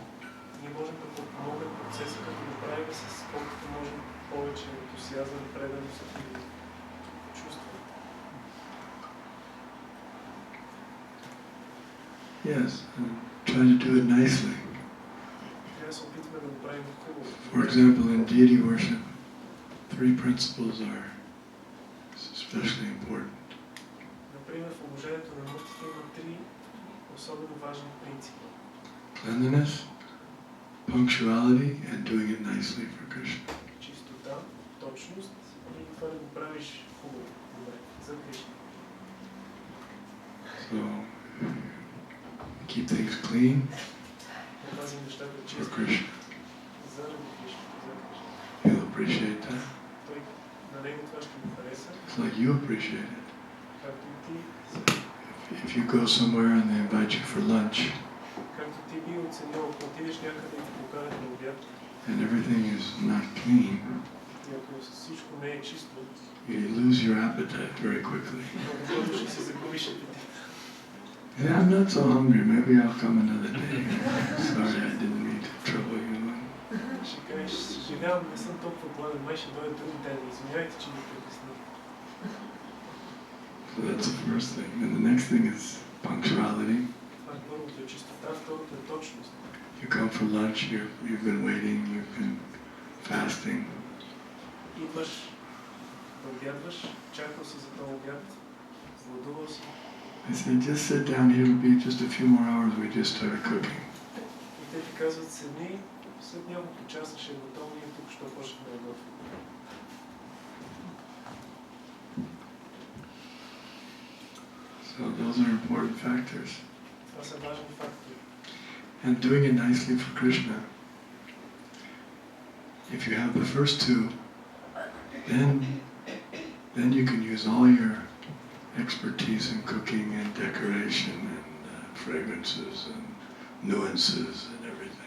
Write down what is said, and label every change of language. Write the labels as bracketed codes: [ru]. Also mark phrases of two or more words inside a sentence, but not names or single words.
[bg] Ние можем да подпомогнем процеса, като го правим с колкото можем повече ентусиазъм, преданост и чувство. [en] Yes, and try to do it nicely. [bg] Трябва да се опитваме да го правим хубаво. [en] For example, in deity worship, 3 principles are especially important. [bg] Например, в обожението на мъртвите има 3 особено важни принципа. [en] Cleanliness, punctuality, and doing it nicely for Krishna. [bg] Чистота, точност и това да го правиш хубаво, добре, за Кришна. [en] So, keep things clean [bg] Да пазим нещата [en] for [bg] чисти [en] Krishna. [bg] заради Кришна, за Кришна. [en] He'll appreciate that. [bg] Той на него това ще го хареса, [en] It's like you appreciate it. [bg] както и ти. [en] If you go somewhere and they invite you for lunch, [bg] Както ти би оценил, ако отидеш някъде и ти поканят на обяд, [en] and everything is not clean, [bg] и ако всичко не е чисто, [en] you lose your appetite very quickly. [bg] много бързо ще се загубиш апетит. [en] Yeah, I'm not so hungry. Maybe I'll come another day. Sorry, I didn't mean to trouble you. [bg] Ще кажеш, съжалявам, не съм толкова гладен, май ще дойде друг ден. Извинявайте, че ви прекъснах. [en] So that's the first thing. And the next thing is punctuality. [bg] Това е първото е чистота, второто е точност. [en] You come for lunch, you've been waiting, you've been fasting. [bg] Идваш, да обядваш, чакал си за този обяд, владувал си. [en] I say, just sit down here, it'll be just a few more hours, we just started cooking. [bg] И те ти казват, седни, след няколко часа ще е готово, ние тук ще почнем да готвим. [en] So those are important factors. [bg] Това са важни фактори. [en] And doing it nicely for Krishna. If you have the first 2, then you can use all your expertise in cooking and decoration and fragrances and nuances and everything.